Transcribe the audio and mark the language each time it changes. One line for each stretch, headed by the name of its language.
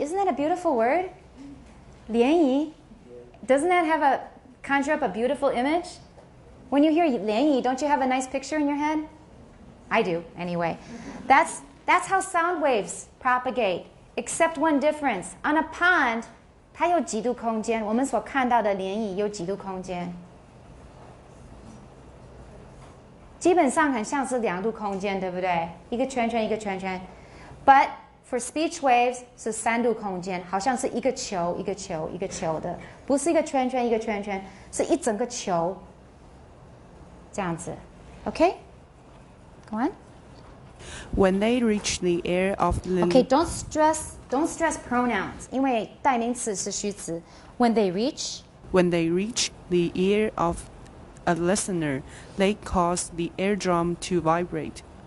English: Isn't that a beautiful word?
Chinese: 涟漪.
English: Doesn't that conjure up a beautiful image? When you hear 涟漪, don't you have a nice picture in your head? I do, anyway. That's how sound waves propagate, except one difference. On a pond,
Chinese: 它有几度空间，我们所看到的涟漪有几度空间。基本上很像是2度空间，对不对？一个圈圈一个圈圈。
English: But for speech waves
Chinese: 是3度空间，好像是一个球一个球一个球的，不是一个圈圈一个圈圈，是一整个球。这样子
English: ，OK？ Go on. When they reach the air of the Okay, don't stress pronouns,
Chinese: 因为代名词是虚词。
English: When they reach the ear of a listener, they cause the eardrum to vibrate.